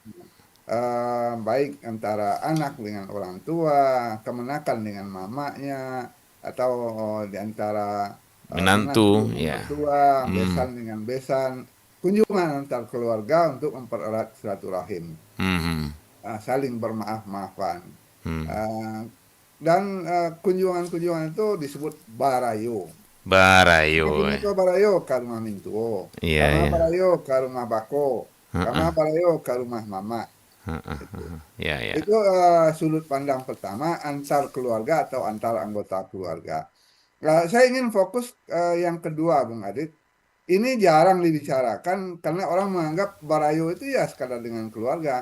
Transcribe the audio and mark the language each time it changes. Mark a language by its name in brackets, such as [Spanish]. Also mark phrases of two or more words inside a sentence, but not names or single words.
[Indonesian] Baik antara anak dengan orang tua, kemenakan dengan mamanya, atau di antara menantu, dengan ya. tua, besan dengan besan, kunjungan antar keluarga untuk mempererat silaturahim, saling bermaaf-maafan. Dan kunjungan-kunjungan itu disebut barayo. Barayo. Itu barayo ke rumah mintuo, Iya, karena iya. barayo ke rumah bako, karena barayo ke rumah mama. Ya, ya. Itu sudut pandang pertama antar keluarga atau antar anggota keluarga. Saya ingin fokus yang kedua, Bung Adit. Ini jarang dibicarakan karena orang menganggap barayo itu ya sekadar dengan keluarga.